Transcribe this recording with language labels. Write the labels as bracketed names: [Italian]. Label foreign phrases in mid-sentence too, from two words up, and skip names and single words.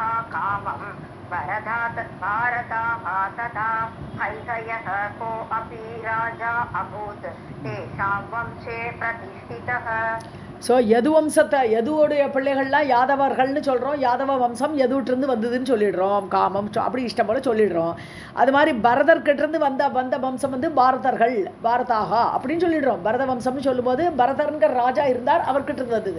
[Sanskrit] कामं भारताः तथा हैहयः को अपि राजा अभूत् तेषां वंशे प्रतिष्ठितः. [Tamil] ஸோ யது வம்சத்தை யதுவோடைய பிள்ளைகள்லாம் யாதவர்கள்னு சொல்கிறோம். யாதவ வம்சம் யதுட்டிருந்து வந்ததுன்னு சொல்லிடுறோம். காமம் அப்படி இஷ்டம் போல் சொல்லிடுறோம். அது மாதிரி பரதர்கிட்டருந்து வந்த வம்சம் வந்து பாரதர்கள், பாரதாகா அப்படின்னு சொல்லிடுறோம். பரத வம்சம்னு சொல்லும்போது பரதர்ங்கிற ராஜா இருந்தார், அவர்கிட்ட இருந்து வந்தது.